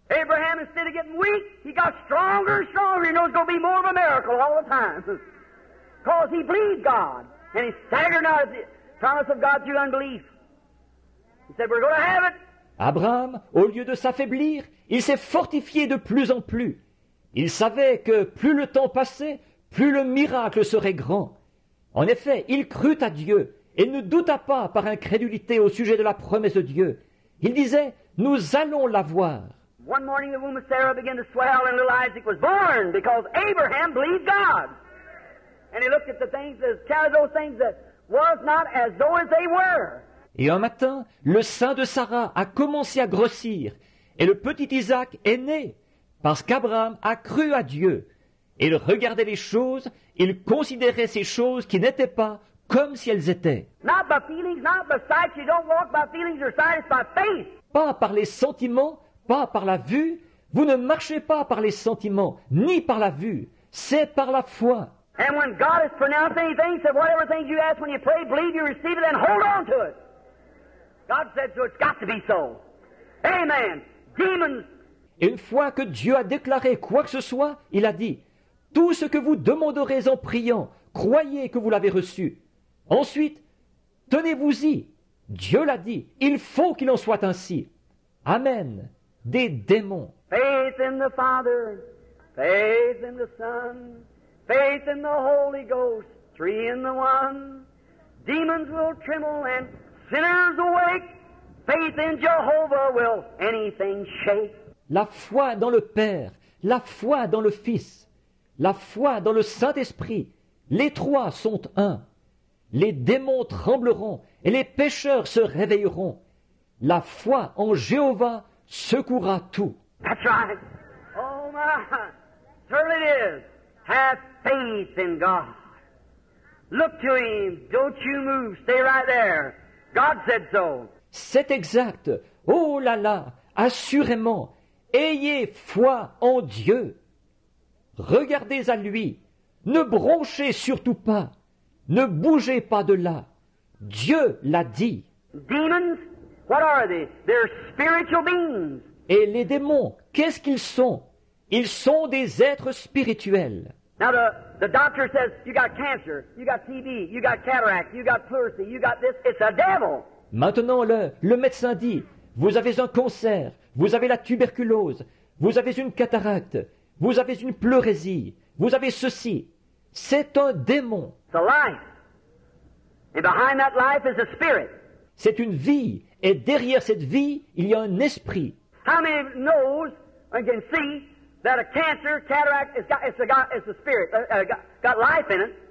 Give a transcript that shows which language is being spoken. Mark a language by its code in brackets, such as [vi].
[en] Abraham, instead of getting weak, he got stronger and stronger. He knows it's going to be more of a miracle all the time. Because he believed God. And he staggered not at the promise of God through unbelief. He said, we're going to have it. [fr] Abraham, au lieu de s'affaiblir, il s'est fortifié de plus en plus. Il savait que plus le temps passait, plus le miracle serait grand. En effet, il crut à Dieu et ne douta pas par incrédulité au sujet de la promesse de Dieu. Il disait, nous allons la voir. [en] One morning the womb of Sarah began to swell and little Isaac was born because Abraham believed God. And he looked at the things, counted those things that was not as though as they were. [fr] Et un matin, le sein de Sarah a commencé à grossir et le petit Isaac est né parce qu'Abraham a cru à Dieu. Il regardait les choses, il considérait ces choses qui n'étaient pas comme si elles étaient. [en] Not by feelings, not by sight. You don't walk by feelings or sight. It's by faith. [fr] Pas par les sentiments, pas par la vue. Vous ne marchez pas par les sentiments, ni par la vue. C'est par la foi. [en] And when God has pronounced anything, said whatever things you ask when you pray, believe you receive it and hold on to it. God said so, it's got to be so. Amen. Demons. [fr] Et une fois que Dieu a déclaré quoi que ce soit, il a dit, Tout ce que vous demanderez en priant, croyez que vous l'avez reçu. Ensuite, tenez-vous-y. Dieu l'a dit, il faut qu'il en soit ainsi. Amen. Des démons. [en] Faith in the Father, faith in the Son, faith in the Holy Ghost, three in the one. Demons will tremble and sinners awake. Faith in Jehovah will anything shake. [fr] La foi dans le Père, la foi dans le Fils, la foi dans le Saint-Esprit, les trois sont un. Les démons trembleront et les pécheurs se réveilleront. La foi en Jéhovah secouera tout. [en] That's right. Oh my, certainly it is. Have faith in God. Look to Him. Don't you move. Stay right there. God said so. [fr] C'est exact. Oh là là, assurément, ayez foi en Dieu. Regardez à lui. Ne bronchez surtout pas. Ne bougez pas de là. Dieu l'a dit. [en] Demons, what are they? They're spiritual beings. [fr] Et les démons, qu'est-ce qu'ils sont? Ils sont des êtres spirituels. [en] Now the doctor says, you got cancer, you got TB, you got cataract, you got pleurisy, you got this. It's a devil. [fr] Maintenant, le médecin dit, vous avez un cancer, vous avez la tuberculose, vous avez une cataracte, vous avez une pleurésie, vous avez ceci. C'est un démon. [en] It's a life. And behind that life is a spirit. [fr] C'est une vie. Et derrière cette vie, il y a un esprit. [en] How many knows and can see that a cancer, cataract, it's a spirit, got life in it?